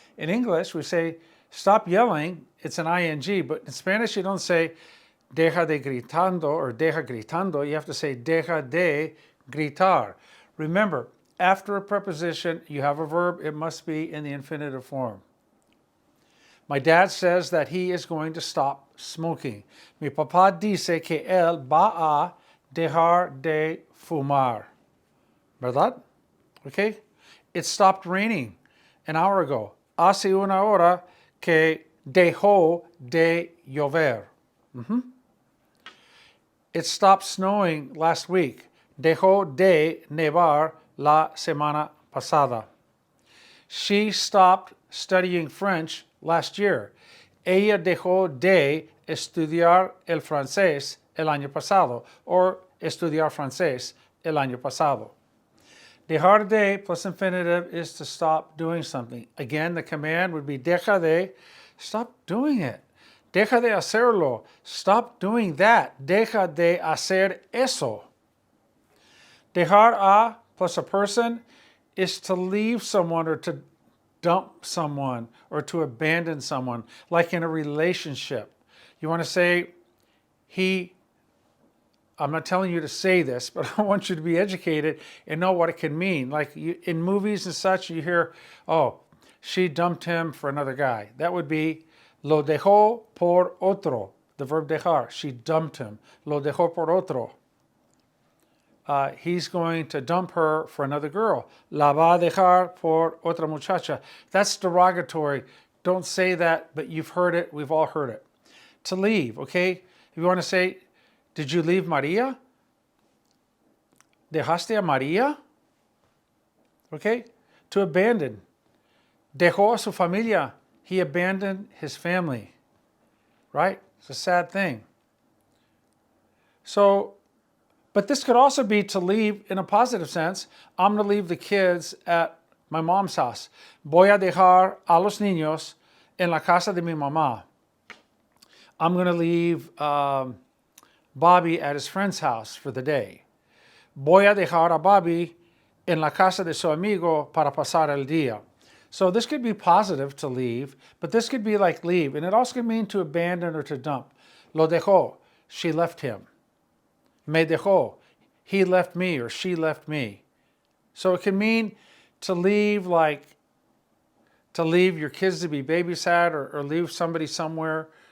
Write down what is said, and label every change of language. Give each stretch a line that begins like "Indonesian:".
English: In English, we say, stop yelling. It's an ing, but in Spanish, you don't say,
Spanish: deja de gritando
English: or
Spanish: deja gritando.
English: You have to say,
Spanish: deja de gritar.
English: Remember, after a preposition, you have a verb, it must be in the infinitive form. My dad says that he is going to stop smoking.
Spanish: Mi papá dice que él va a dejar de fumar. ¿Verdad?
English: Okay? It stopped raining an hour ago.
Spanish: Hace una hora que dejó de llover.
English: It stopped snowing last week.
Spanish: Dejó de nevar la semana pasada.
English: She stopped studying French last year.
Spanish: Ella dejó de estudiar el francés el año pasado, or estudiar francés el año pasado.
English: Dejar de plus infinitive is to stop doing something. Again, the command would be deja de, stop doing it.
Spanish: Deja de hacerlo,
English: stop doing that.
Spanish: Deja de hacer eso.
English: Dejar a plus a person is to leave someone or to dump someone or to abandon someone, like in a relationship. You want to say, I'm not telling you to say this, but I want you to be educated and know what it can mean. Like in movies and such, you hear, oh, she dumped him for another guy. That would be
Spanish: lo dejó por otro,
English: the verb dejar. She dumped him.
Spanish: Lo dejó por otro.
English: He's going to dump her for another girl.
Spanish: La va a dejar por otra muchacha.
English: That's derogatory. Don't say that, but you've heard it. We've all heard it. To leave, okay? If you want to say, did you leave Maria?
Spanish: ¿Dejaste a Maria?
English: Okay? To abandon.
Spanish: Dejó a su familia.
English: He abandoned his family. Right? It's a sad thing. So, but this could also be to leave in a positive sense. I'm going to leave the kids at my mom's house.
Spanish: Voy a dejar a los niños en la casa de mi mamá.
English: I'm going to leave Bobby at his friend's house for the day.
Spanish: Voy a dejar a Bobby en la casa de su amigo para pasar el día.
English: So this could be positive, to leave, but this could be like leave. And it also could mean to abandon or to dump.
Spanish: Lo dejó.
English: She left him.
Spanish: Me dejó.
English: He left me or she left me. So it can mean to leave, like to leave your kids to be babysat, or leave somebody somewhere.